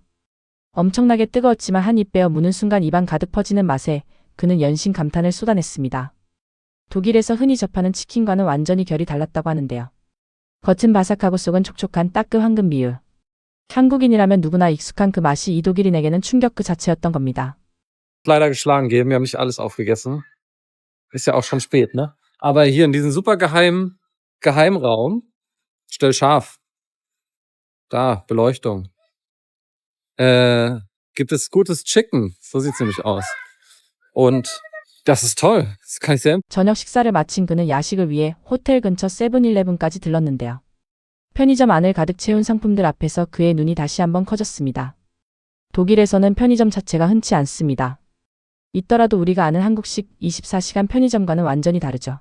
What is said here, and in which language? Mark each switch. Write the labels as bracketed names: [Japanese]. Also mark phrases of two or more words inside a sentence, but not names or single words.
[Korean] 엄청나게 뜨거웠지만 한 입 베어 무는 순간 입안 가득 퍼지는 맛에 그는 연신 감탄을 쏟아냈습니다. 독일에서 흔히 접하는 치킨과는 완전히 결이 달랐다고 하는데요. 겉은 바삭하고 속은 촉촉한 따끔 황금 비율. 한국인이라면 누구나 익숙한 그 맛이 이 독일인에게는 충격 그 자체였던 겁니다. [German] Leider geschlagen geben, wir haben nicht alles aufgegessen. Ist ja auch schon spät, ne? Aber hier in diesem super Geheimraum, stell scharf. Da, Beleuchtung. Gibt es gutes Chicken. So sieht's nämlich aus. Und das ist toll. Das kann ich sehr [Korean] 저녁 식사를 마친 그는 야식을 위해 호텔 근처 세븐일레븐까지 들렀는데요. 편의점 안을 가득 채운 상품들 앞에서 그의 눈이 다시 한번 커졌습니다. 독일에서는 편의점 자체가 흔치 않습니다. 있더라도 우리가 아는 한국식 24시간 편의점과는 완전히 다르죠.